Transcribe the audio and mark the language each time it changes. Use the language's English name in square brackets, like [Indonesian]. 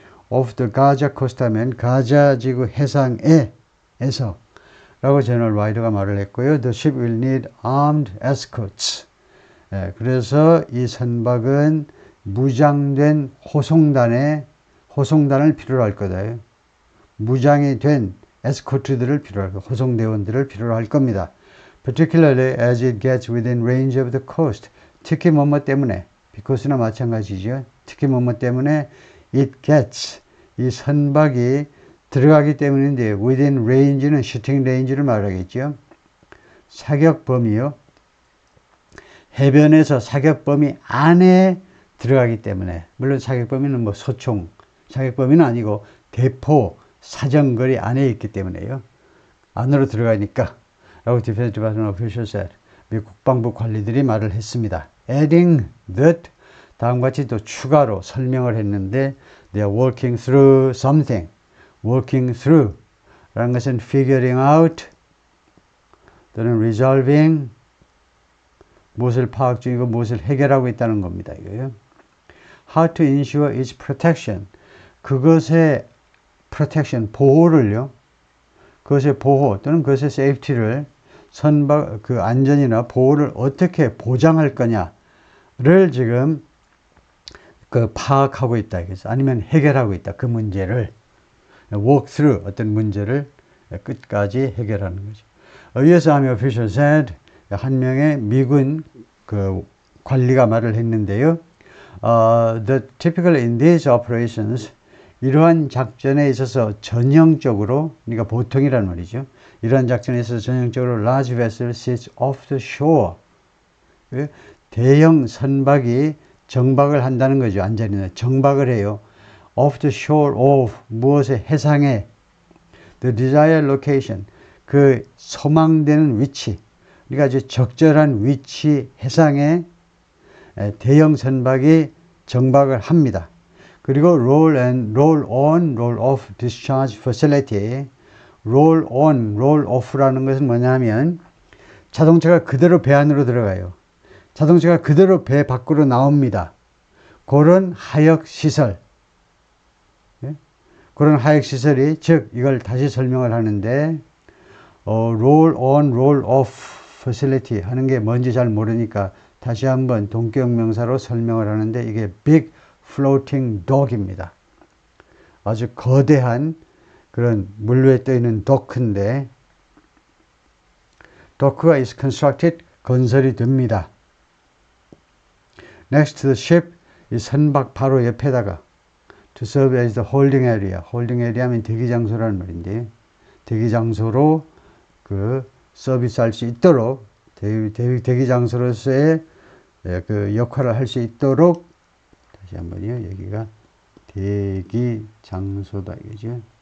[English] off the Gaza coast [Korean] 하면 가자 지구 해상에서 라고 제너럴 라이더가 말을 했고요. [English] The ship will need armed escorts. [Korean] 그래서 이 선박은 무장된 호송단을 필요로 할 거다. 무장이 된 에스코트들을 필요로 할 겁니다. 호송대원들을 필요로 할 겁니다. [English] Particularly as it gets within range of the coast. [Korean] 특히 뭐뭐 때문에, because나 마찬가지죠. 특히 뭐뭐 때문에 [English] it gets, [Korean] 이 선박이 들어가기 때문인데 [English] within range [Korean] 는 슈팅 레인지를 말하겠죠. 사격 범위요. 해변에서 사격 범위 안에 들어가기 때문에 물론 사격 범위는 뭐 소총 사격 범위는 아니고 대포 사정거리 안에 있기 때문에요. 안으로 들어가니까 라고 [English] Defense Department official said. [Korean] 미국 국방부 관리들이 말을 했습니다. [English] Adding that [Korean] 다음과 같이 또 추가로 설명을 했는데 [English] they are working through something. [Korean] working through 라는 것은 [English] figuring out [Korean] 또는 [English] resolving [Korean] 무엇을 파악 중이고 무엇을 해결하고 있다는 겁니다. 이거요. [English] How to ensure its protection. [Korean] 그것의 protection, 보호를요. 그것의 보호 또는 그것의 safety를 선박, 안전이나 보호를 어떻게 보장할 거냐를 지금 파악하고 있다. 아니면 해결하고 있다. 그 문제를. [English] walk through [Korean] 어떤 문제를 끝까지 해결하는 거죠. [English] US Army official said [Korean] 한 명의 미군 관리가 말을 했는데요. [English] The typically in these operations [Korean] 이러한 작전에 있어서 전형적으로 그러니까 보통이란 말이죠. 이러한 작전에 있어서 전형적으로 [English] large vessel sits off the shore [Korean] 대형 선박이 정박을 한다는 거죠. 안전이나 정박을 해요. [English] off the shore of [Korean] 무엇의 해상에 [English] the desired location [Korean] 그 소망되는 위치 그러니까 아주 적절한 위치 해상에 대형 선박이 정박을 합니다. [English] 그리고 roll on, roll off discharge facility roll on, roll off [Korean] 라는 것은 뭐냐면 자동차가 그대로 배 안으로 들어가요. 자동차가 그대로 배 밖으로 나옵니다. 그런 하역 시설 그런 하역 시설이 즉 이걸 다시 설명을 하는데 roll on, roll off facility 하는 게 뭔지 잘 모르니까 다시 한번 동격 명사로 설명을 하는데 이게 [English] big floating dock [Korean] 입니다. 아주 거대한 그런 물 위에 떠 있는 도크인데 도크가 [English] is constructed [Korean] 건설이 됩니다. [English] Next to the ship [Korean] 이 선박 바로 옆에다가 [English] to serve as the holding area. [Korean] holding area 하면 대기 장소라는 말인데 대기 장소로 그 서비스할 수 있도록 대기 장소로서의 그 역할을 할 수 있도록 다시 한번요. 여기가 대기 장소다 이거죠.